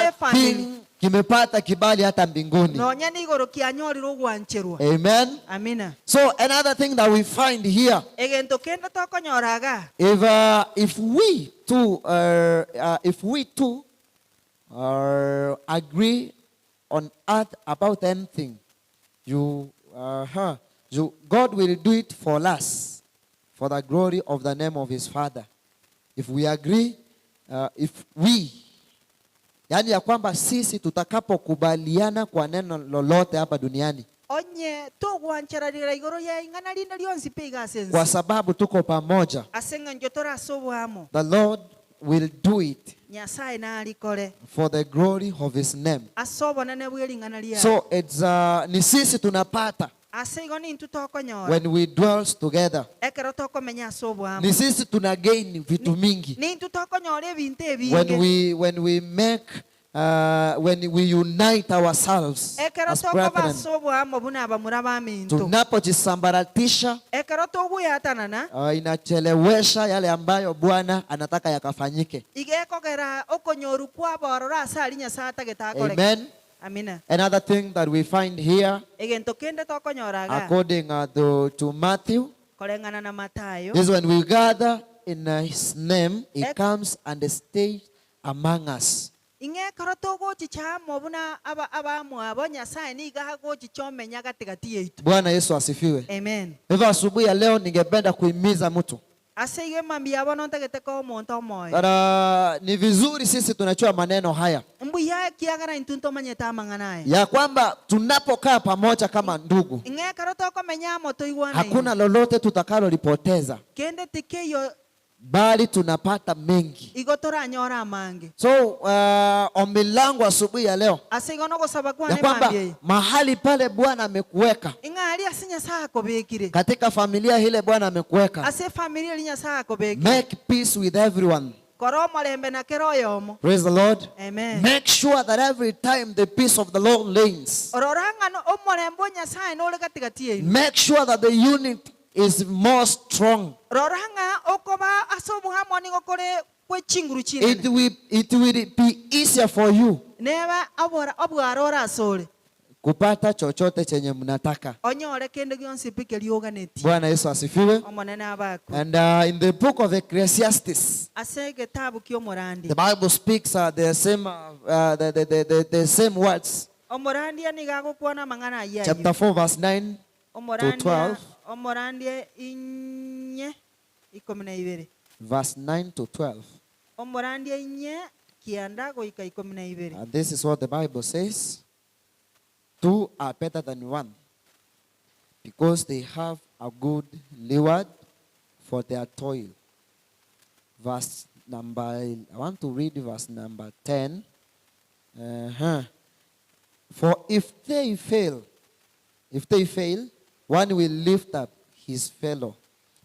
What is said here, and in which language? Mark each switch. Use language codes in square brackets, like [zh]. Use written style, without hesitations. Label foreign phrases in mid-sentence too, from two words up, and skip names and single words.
[en] that [guz] efamili [sw] thing kimepata kibali hata mbinguni. [guz] nonye nigoro kianyorire ogwancherwa [en] Amen. [guz] amina [en] So another thing that we find here, [guz] egento kende tokonyoraga [en] if we two agree on earth about anything, God will do it for us, for the glory of the name of His Father. If we agree, [sw] yani ya kwamba sisi tutakapokubaliana kwa neno lolote hapa duniani, [guz] onye togwancherarira igoro ya ing'ana rinde rionsi piga ase [sw] kwa [guz] ense [sw] sababu tuko pamoja, [guz] ase ng'encho tora ase obwamo [en] the Lord will do it [guz] nyasaye narikore [en] for the glory of His name. [guz] ase obonene bwa ering'ana riaye [en] So it's [sw] ni sisi tunapata [guz] ase igo nintu tokonyora [en] when we dwells together. [guz] ekero tokomenya ase obwamo [sw] Ni sisi tuna gain vitu mingi [guz] nintu tokonyora ebinto ebinge [en] when we unite ourselves [guz] ekero [en] as [guz] tokoba [en] brethren. [guz] ase obwamo buna abamura baminto [sw] Tunapojisambaratisha, [guz] ekero toguyatanana [sw] inachelewesha yale ambayo Bwana anataka yakafanyike. [guz] igekogera okonyoru kwaborora ase ari nyasaye atagetakoreka [en] Amen. [guz] amina [en] Another thing that we find here, [guz] egento kende tokonyoraga [en] according to Matthew, [guz] koreng'ana na Matayo [en] is when we gather in His name, He comes and stays among us. [guz] ing'ekero togochichamo buna abamwe abo nyasaye niga hagochichomenya gatigati yaitu [sw] Bwana Yesu asifiwe. [guz] amen [sw] Hivyo asubuhi ya leo ningependa kuhimiza mtu [guz] ase ige mambi abo nontagete ko omonto omoyo [sw] that ni vizuri sisi tunachua maneno haya [guz] mbuya kiagara intunto manyete amang'anaye [sw] ya kwamba tunapokaa pamoja kama ndugu, [guz] ing'ekero tokomenya amo toigwana [sw] hakuna lolote tutakalolipoteza, [guz] kende tikeyo [sw] bali tunapata mengi. [guz] igo toranyora amange [sw] So ombi langu asubuhi ya leo [guz] ase igo nogosaba [sw] ya [guz] kwane [sw] kwamba [guz] mambi [sw] mahali pale Bwana amekuweka, [guz] ing'ali ase nyasaye akobekire [sw] katika familia ile Bwana amekuweka, [guz] ase familia eri nyasaye akobekire [en] make peace with everyone. [guz] kora omorembe na kero oyomo [en] Praise the Lord. [guz] amen [en] Make sure that every time the peace of the Lord reigns, [guz] ororang'ano omorembe o nyasaye nore gatigati yainu [en] make sure that the unit is more strong. [guz] rorang'a okoba ase obuhamo nigo kore kwechinguru [en] It [guz] chinene [en] will be easier for you [guz] neba obwara ore ase ore [sw] kupata chochote chenye mnataka. [guz] onyore kende gionsi pike rioganeti [sw] Bwana Yesu asifiwe. [guz] omonene abaku [en] And in the book of Ecclesiastes, [guz] ase egetabu kiomorandi [en] the Bible speaks the same words. [guz] omorandia niga gokwana amang'ana ayayo [en] Chapter 4 verse 9 to 12. [guz] omorandia inye 12 [en] Verse 9 to 12. [guz] omorandia inye kianda goika 12 [en] And this is what the Bible says. Two are better than one, because they have a good reward for their toil. I want to read verse number 10. For if they fail, one will lift up his fellow.